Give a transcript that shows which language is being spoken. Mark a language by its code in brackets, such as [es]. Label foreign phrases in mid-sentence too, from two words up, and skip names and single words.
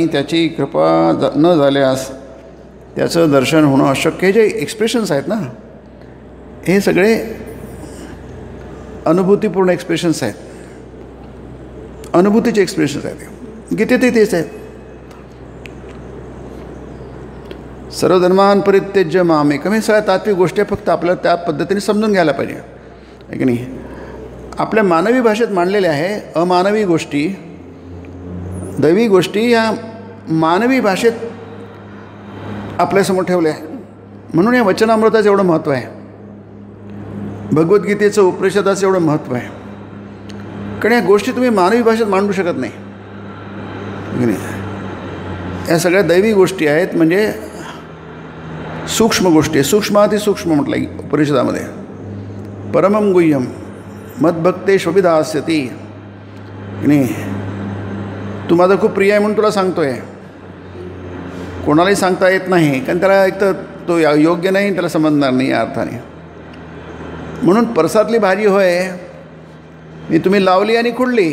[mr] त्याची कृपा न झाल्यास त्याचं दर्शन होणं अशक्य. हे जे एक्सप्रेशन्स आहेत ना, हे सगळे अनुभूतीपूर्ण एक्सप्रेशन्स आहेत, अनुभूतीचे एक्सप्रेशन्स आहेत. गीतेतही तेच आहेत. [sa] सर्व धर्मान परित्यज्य मामेकम, [mr] हे सगळ्या तात्विक गोष्टी फक्त आपल्याला त्या पद्धतीने समजून घ्यायला पाहिजे आहे की नाही. आपल्या मानवी भाषेत मांडलेल्या आहे. अमानवी गोष्टी, दैवी गोष्टी या मानवी भाषेत आपल्यासमोर ठेवल्या आहे. म्हणून या वचनामृताचं एवढं महत्त्व आहे, भगवद्गीतेचं, उपनिषदाचं एवढं महत्त्व आहे. कारण या गोष्टी तुम्ही मानवी भाषेत मांडू शकत नाही की नाही. या सगळ्या दैवी गोष्टी आहेत, म्हणजे सूक्ष्म गोष्टी. सूक्ष्मातिसूक्ष्म म्हटलं आहे उपनिषदामध्ये. [sa] परमं गुह्यम मद्भक्तेष्वभिधास्यति [mr] की नाही. तू माझा खूप प्रिय आहे म्हणून तुला सांगतो आहे. कोणालाही सांगता येत नाही, कारण त्याला एक तर तो योग्य नाही, त्याला समजणार नाही या अर्थाने. म्हणून परसातली भाजी होय, मी तुम्ही लावली आणि खुडली.